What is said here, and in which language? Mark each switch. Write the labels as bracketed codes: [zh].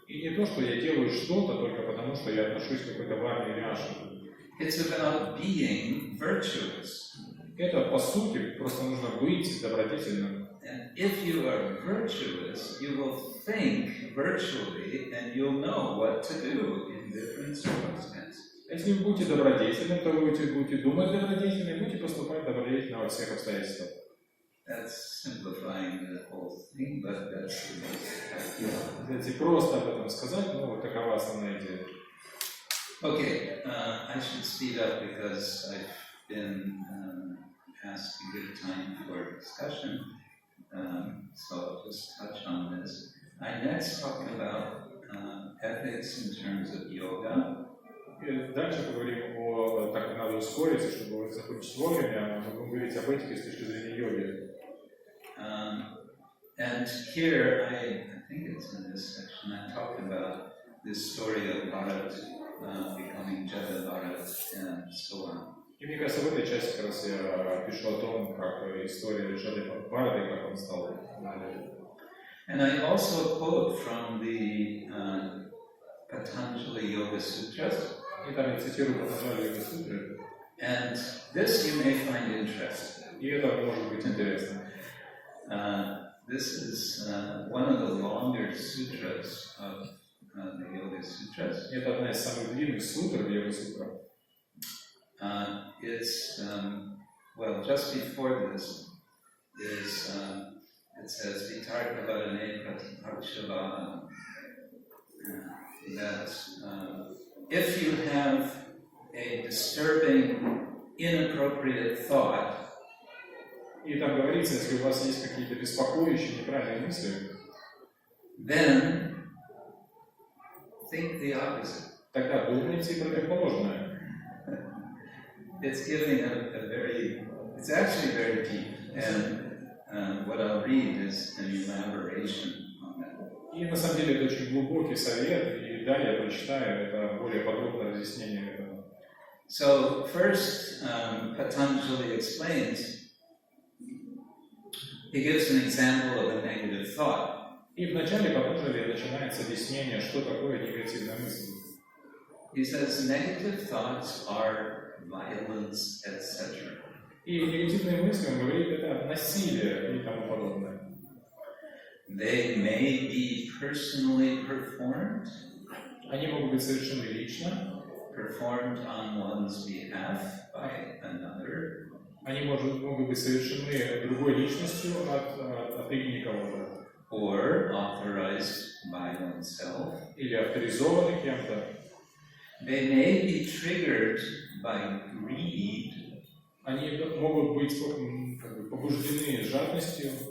[ru] И не то, что я делаю что-то только потому, что я отношусь к какой-то варне или ашраму. [en] It's about being virtuous. [ru] Это, по сути, просто нужно быть добродетельным. [en] And if you are virtuous, you will think virtually and you'll know what to do in different circumstances. [ru] Если вы будете добродетельным, то вы будете думать добродетельно и будете поступать добродетельно во всех обстоятельствах. [en] That's simplifying the whole thing, but that's the most. [ru] Знаете, просто об этом сказать, но вот такова основная идея. [en] Okay, I should speed up because I've been asked to give time for discussion, so I'll just touch on this. I next talk about ethics in terms of yoga. [ru] И дальше поговорим о, так как надо ускориться, чтобы закончить вовремя, мы будем говорить об этике с точки зрения йоги. [en] And here, I think it's in this section, I talk about this story of Bharat becoming Jada Bharat and so on. [ru] И мне кажется, в этой части как раз я пишу о том, как история Джады Бхарата и как он стал. [en] And I also quote from the Patanjali Yoga Sutras. [ru] И там я цитирую Патанджали Йога Сутры. [en] And this you may find interesting. [ru] И это может быть интересно. [en] This is one of the longer sutras of the Yoga Sutras. [ru] Это одна из самых длинных сутр в Йога Сутрах. [en] It's well, just before this is it says [sa] Vitarka Vadane Pratipakshava [en] that if you have a disturbing, inappropriate thought, [ru] и там говорится, если у вас есть какие-то беспокоящие, неправильные мысли, [en] then think the opposite. [ru] Тогда думайте противоположное. [en] It's giving it's actually very deep, and what I'll read is an elaboration on that. [ru] И на самом деле это очень глубокий совет, и далее я прочитаю это более подробное разъяснение этого. [en] So first, Patanjali explains, he gives an example of a negative thought. [ru] И вначале Патанджали начинается объяснение, что такое негативная мысль. [en] He says negative thoughts are violence, etc. [ru] И негативные мысли, он говорит, это насилие и тому подобное. [en] They may be personally performed. [ru] Они могут быть совершены лично. [en] Performed on one's behalf by another. [ru] Они могут быть совершены другой личностью от имени кого-то. [en] Or authorized by oneself. [ru] Или авторизованы кем-то. [en] They may be triggered by greed. [ru] Они могут быть побуждены жадностью.